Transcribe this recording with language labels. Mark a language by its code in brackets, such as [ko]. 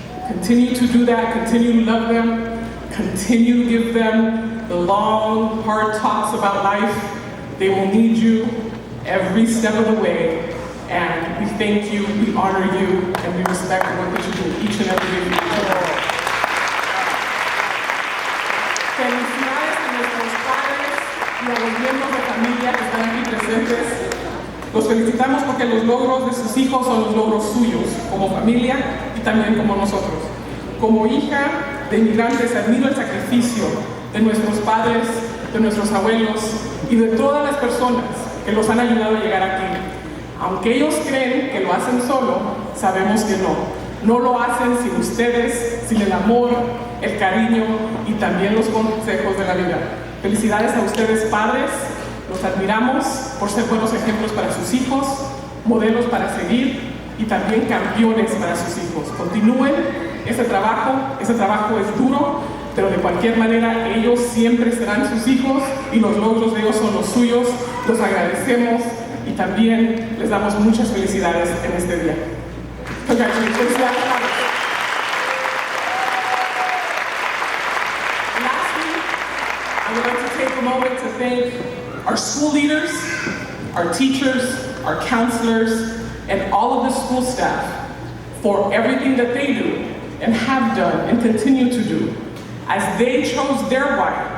[en] Continue to do that, continue to love them, continue to give them the long, hard talks about life. They will need you every step of the way. And we thank you, we honor you, and we respect the work that you do each and every day for your children. [es] Felicidades a nuestros padres y a los miembros de familia que están aquí presentes. Los felicitamos porque los logros de sus hijos son los logros suyos, como familia y también como nosotros. Como hija de inmigrantes, admiro el sacrificio de nuestros padres, de nuestros abuelos y de todas las personas que los han ayudado a llegar aquí. Aunque ellos creen que lo hacen solo, sabemos que no. No lo hacen sin ustedes, sin el amor, el cariño y también los consejos de la vida. Felicidades a ustedes, padres. Los admiramos por ser buenos ejemplos para sus hijos, modelos para seguir y también campeones para sus hijos. Continúen ese trabajo es duro, pero de cualquier manera ellos siempre serán sus hijos y los logros de ellos son los suyos. Los agradecemos y también les damos muchas felicidades en este día. [en] Congratulations. Lastly, I would like to take a moment to thank our school leaders, our teachers, our counselors, and all of the school staff for everything that they do and have done and continue to do as they chose their why.